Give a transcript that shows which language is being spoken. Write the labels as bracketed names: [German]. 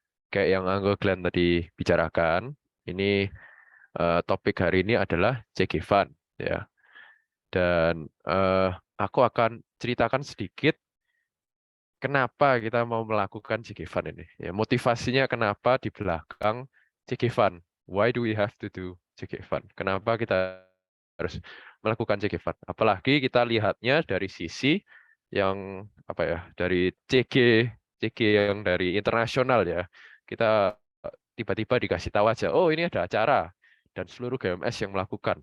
[Indonesian] Kayak yang Uncle Glenn tadi bicarakan, ini topik hari ini adalah CG Fund, ya. Dan aku akan ceritakan sedikit kenapa kita mau melakukan CG Fund ini. Ya, motivasinya kenapa di belakang CG Fund. [English] Why do we have to do CG Fund? [Indonesian] Kenapa kita harus melakukan CG Fund? Apalagi kita lihatnya dari sisi yang apa ya, dari CG yang dari internasional ya. Kita tiba-tiba dikasih tahu aja, oh ini ada acara dan seluruh GMS yang melakukan.